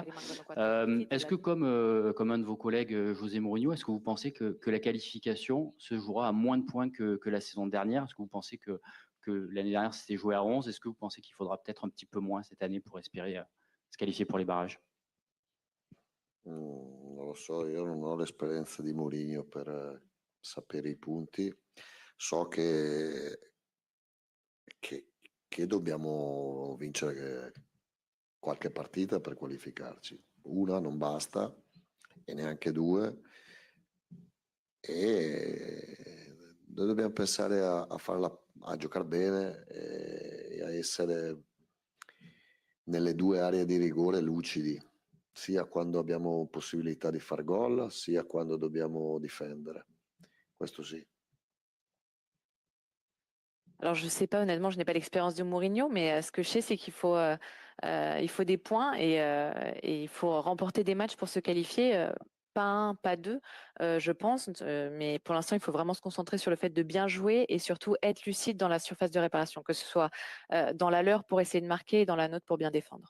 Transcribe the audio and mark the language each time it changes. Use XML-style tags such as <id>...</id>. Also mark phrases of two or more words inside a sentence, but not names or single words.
<fr>Est-ce que, comme un de vos collègues, José Mourinho, est-ce que vous pensez que la qualification se jouera à moins de points que la saison dernière? Est-ce que vous pensez que l'année dernière, c'était joué à 11? Est-ce que vous pensez qu'il faudra peut-être un petit peu moins cette année pour espérer se qualifier pour les barrages?</fr> <it>Non lo so, io non ho l'esperienza di Mourinho per sapere i punti. So che dobbiamo vincere qualche partita per qualificarci. Una non basta e neanche 2. E noi dobbiamo pensare a giocare bene e a essere nelle 2 aree di rigore lucidi, sia quando abbiamo possibilità di far gol, sia quando dobbiamo difendere. Questo sì.</it> <fr>Alors, je ne sais pas, honnêtement, je n'ai pas l'expérience de Mourinho, mais ce que je sais, c'est qu'il faut des points et il faut remporter des matchs pour se qualifier. Pas 1, pas 2, je pense. Mais pour l'instant, il faut vraiment se concentrer sur le fait de bien jouer et surtout être lucide dans la surface de réparation, que ce soit dans la leur pour essayer de marquer et dans la nôtre pour bien défendre.</fr>